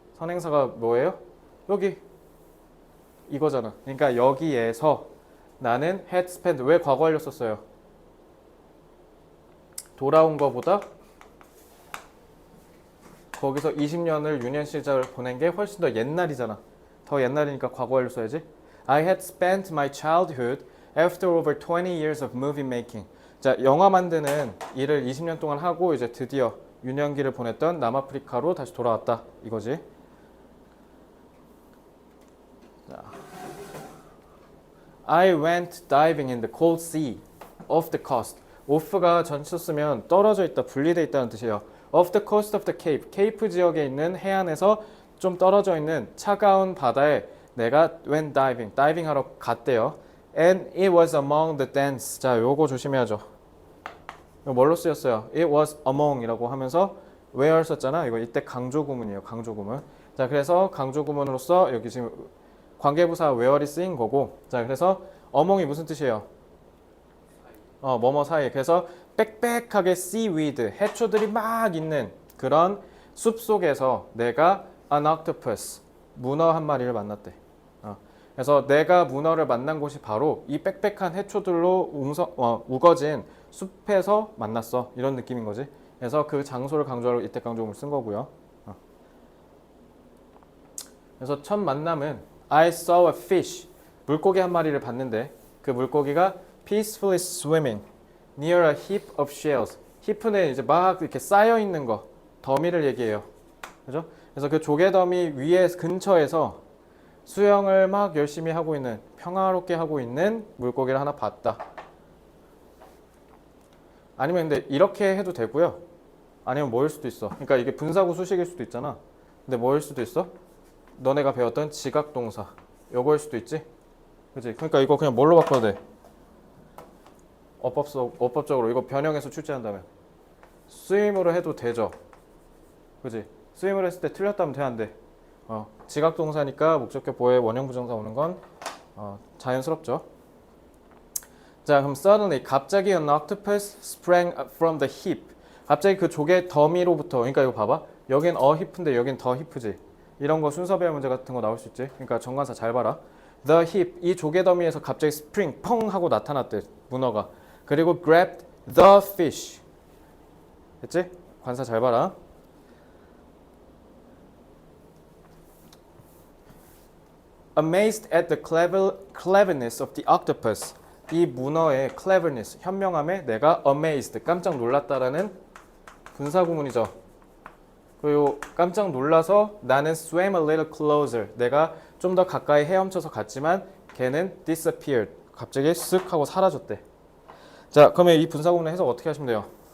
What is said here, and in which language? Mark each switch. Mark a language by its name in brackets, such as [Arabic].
[Korean] 선행사가 뭐예요? 여기 이거잖아. 그러니까 여기에서 나는 [English] had spent, [Korean] 왜 과거 완료 썼어요? 돌아온 거보다 거기서 20년을 유년 시절을 보낸 게 훨씬 더 옛날이잖아. 더 옛날이니까 과거 완료 써야지. [English] I had spent my childhood after over 20 years of movie making. [Korean] 자, 영화 만드는 일을 20년 동안 하고 이제 드디어 유년기를 보냈던 남아프리카로 다시 돌아왔다. 이거지. 자, [English] I went diving in the cold sea off the coast. [Korean] off가 전치 쓰면 떨어져 있다, 분리돼 있다는 뜻이에요. [English] off the coast of the Cape. [Korean] 케이프 지역에 있는 해안에서 좀 떨어져 있는 차가운 바다에 내가 [English] went diving, [Korean] 다이빙 하러 갔대요. [English] And it was among the dance. [Korean] 자, 요거 조심해야죠. 이거 뭘로 쓰였어요? [English] It was among [Korean] 이라고 하면서 where 썼잖아. 이거 이때 강조 구문이에요. 강조 구문. 자, 그래서 강조 구문으로서 여기 지금 관계부사 where이 쓰인 거고. 자, 그래서 among이 무슨 뜻이에요? 뭐뭐 사이. 그래서 빽빽하게 seaweed, 해초들이 막 있는 그런 숲 속에서 내가 [English] an octopus, [Korean] 문어 한 마리를 만났대. 그래서 내가 문어를 만난 곳이 바로 이 빽빽한 해초들로 우거진 숲에서 만났어. 이런 느낌인 거지. 그래서 그 장소를 강조하려고 이때 강조음을 쓴 거고요. 그래서 첫 만남은 [English] I saw a fish, [Korean] 물고기 한 마리를 봤는데 그 물고기가 [English] peacefully swimming near a heap of shells. [Korean] heap는 이제 막 이렇게 쌓여 있는 거, 더미를 얘기해요. 그죠? 그래서 그 조개 더미 위에 근처에서 수영을 막 열심히 하고 있는, 평화롭게 하고 있는 물고기를 하나 봤다. 아니면 근데 이렇게 해도 되고요. 아니면 뭐일 수도 있어. 그러니까 이게 분사구 수식일 수도 있잖아. 근데 뭐일 수도 있어? 너네가 배웠던 지각동사. 요거일 수도 있지? 그치? 그러니까 이거 그냥 뭘로 바꿔도 돼? 어법적으로 이거 변형해서 출제한다면 스윙으로 해도 되죠. 그치? 스윙을 했을 때 틀렸다면 돼, 안 돼? 지각동사니까 목적격 보호에 원형부정사 오는 건 자연스럽죠. 자, 그럼 [English] suddenly [Korean] 갑자기 [English] an octopus sprang from the heap. [Korean] 갑자기 그 조개 더미로부터. 그러니까 이거 봐봐. 여긴 a heap인데 여긴 the heap지. 이런 거 순서 배열 문제 같은 거 나올 수 있지. 그러니까 정관사 잘 봐라. The heap, 이 조개 더미에서 갑자기 spring 펑 하고 나타났대, 문어가. 그리고 [English] grabbed the fish. [Korean] 됐지? 관사 잘 봐라. [English] Amazed at the cleverness of the octopus. [Korean] 이 문어의 cleverness, 현명함에 내가 amazed, 깜짝 놀랐다라는 분사구문이죠. 그리고 깜짝 놀라서 나는 [English] swam a little closer. [Korean] 내가 좀 더 가까이 헤엄쳐서 갔지만 걔는 disappeared. 갑자기 쓱 하고 사라졌대. 자, 그러면 이 분사구문 해석 어떻게 하시면 돼요?